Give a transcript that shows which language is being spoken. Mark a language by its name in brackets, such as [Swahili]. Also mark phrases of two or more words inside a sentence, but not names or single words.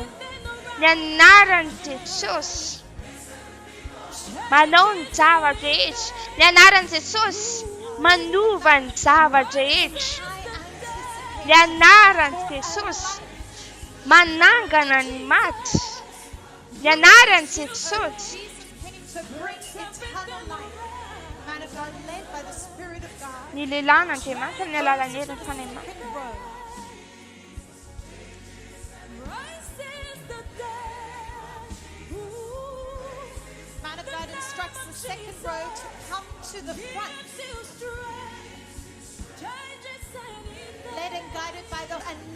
[Malagasy] Ny anaran'i Jesosy manao ny zavatra rehetra. Ny anaran'i Jesosy manova ny zavatra rehetra. Ny anaran'i Jesosy manangana ny maty. Ny anaran'i Jesosy [English] To bring eternal life. Man of God, led by the Spirit of God. [Malagasy] ny lelan'Andriamanitra ny alalan'ny herin'ny Fanahy. [English] Man of God instructs the second row to come to the front. Led and guided by the